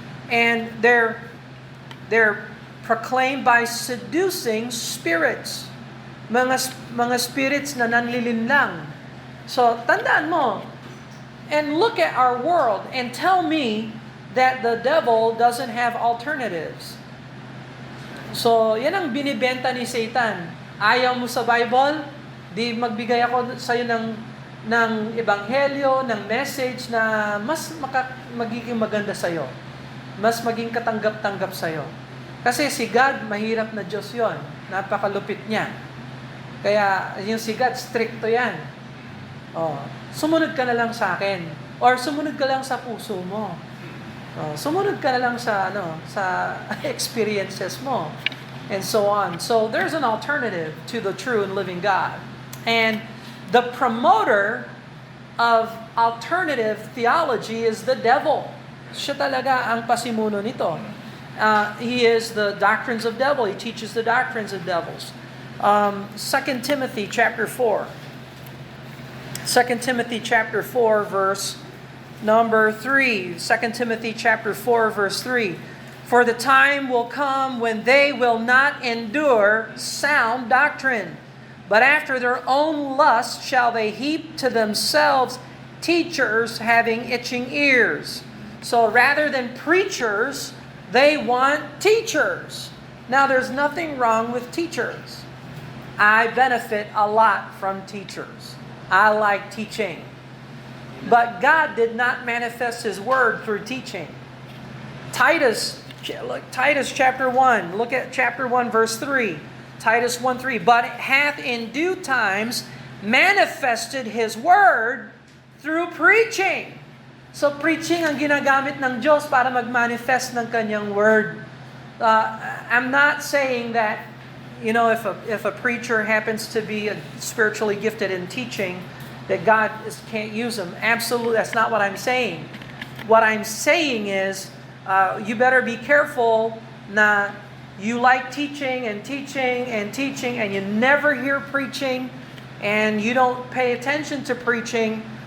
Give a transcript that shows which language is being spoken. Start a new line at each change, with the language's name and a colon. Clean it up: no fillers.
English: And they're proclaimed by seducing spirits.
Filipino: Mga spirits na nanlilinlang. So tandaan mo,
English: and look at our world and tell me that the devil doesn't have alternatives.
Filipino: So, yan ang binibenta ni Satan. Ayaw mo sa Bible? Di magbigay ako sa iyo ng ebanghelyo, ng message na mas magiging maganda sa iyo. Mas maging katanggap-tanggap sa iyo. Kasi si God, mahirap na Diyos 'yon. Napakalupit niya. Kaya yung si God, stricto 'yan. Oh, sumunod ka na lang sa akin or sumunod ka lang sa puso mo. Sumunod ka na lang sa sa experiences mo and so on.
English: So there's an alternative to the true and living God. And the promoter of alternative theology is the devil.
Filipino: Siya talaga ang pasimuno nito.
English: He is the doctrines of devil. He teaches the doctrines of devils. 2 Timothy chapter 4. 2 Timothy chapter 4 verse number 3, 2 Timothy chapter 4, verse 3. For the time will come when they will not endure sound doctrine, but after their own lust shall they heap to themselves teachers having itching ears. So rather than preachers, they want teachers. Now there's nothing wrong with teachers. I benefit a lot from teachers. I like teaching. But God did not manifest His Word through teaching. Titus chapter 1, look at chapter 1, verse 3. Titus 1:3. But hath in due times manifested His Word through preaching.
Filipino: So preaching ang ginagamit ng Diyos para mag-manifest ng Kanyang Word.
English: I'm not saying that, if a preacher happens to be spiritually gifted in teaching, that God can't use them. Absolutely, that's not what I'm saying. What I'm saying is, you better be careful na you like teaching and teaching and teaching and you never hear preaching and you don't pay attention to preaching.